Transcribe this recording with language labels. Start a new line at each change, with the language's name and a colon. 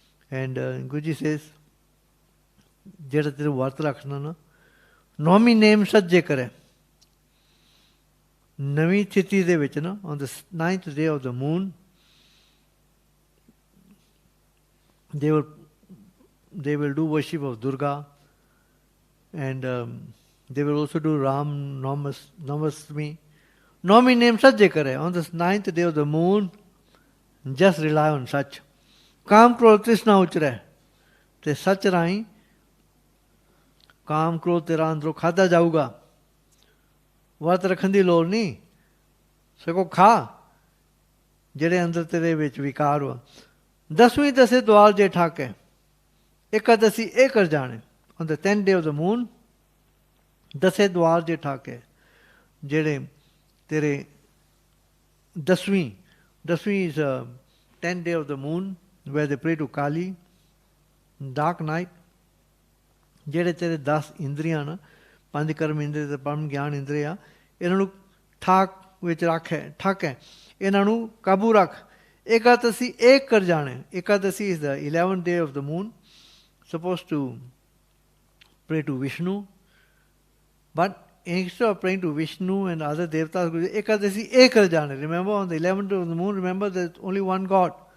English: And Guruji says,
Punjabi: ਜਿਹੜਾ ਤੇਰੇ ਵਰਤ ਰੱਖਣਾ ਨਾ, ਨੌਵੀਂ ਨੇਮ ਸੱਜੇ ਕਰੇ। ਨਵੀਂ ਤਿਥੀ ਦੇ ਵਿੱਚ ਨਾ,
English: on the 9th day of the moon, they will do worship of Durga, and they will also do Ram Namasmi.
Punjabi: Navami name sajje kare.
English: On the 9th day of the moon, just rely on Sach.
Punjabi: Kaam krodh trishna uchre. ਤੇ ਸੱਚ ਰਾਹੀਂ ਕਾਮ ਕ੍ਰੋਧ ਤੇਰਾ ਅੰਦਰੋਂ ਖਾਧਾ ਜਾਊਗਾ। ਵਰਤ ਰੱਖਣ ਦੀ ਲੋੜ ਨਹੀਂ, ਸਗੋਂ ਖਾ ਜਿਹੜੇ ਅੰਦਰ ਤੇਰੇ ਵਿੱਚ ਵਿਕਾਰ ਵਾ। 10ਵੀਂ ਦਸੇ ਦੁਆਰ ਜੇ ਠਾਕੇ, ਇਕਾਦਸੀ ਇਹ ਕਰ ਜਾਣੇ।
English: On the 10th day of the moon,
Punjabi: ਦਸੇ ਦੁਆਰ ਜੇ ਠਾਕੇ, ਜਿਹੜੇ ਤੇਰੇ 10ਵੀਂ
English: is 10th day of the moon where they pray to Kali, dark night,
Punjabi: ਜਿਹੜੇ ਤੇਰੇ 10 ਇੰਦਰੀਆਂ ਨਾ, 5 ਕਰਮ ਇੰਦਰੀ ਤੇ ਪਰਮ ਗਿਆਨ ਇੰਦਰੀ ਆ, ਇਹਨਾਂ ਨੂੰ ਠਾਕ ਵਿੱਚ ਰੱਖ ਹੈ, ਠੱਕ ਹੈ, ਇਹਨਾਂ ਨੂੰ ਕਾਬੂ ਰੱਖ। ਇਕਾਦਸੀ ਇੱਕ ਕਰ ਜਾਣੇ।
English: Ekadashi is the 11th day of the moon, supposed to pray to Vishnu, but instead of praying to Vishnu and other devatas,
Punjabi: Ekadasi ek kar jane.
English: Remember, on the 11th day of the moon, remember there's only one God.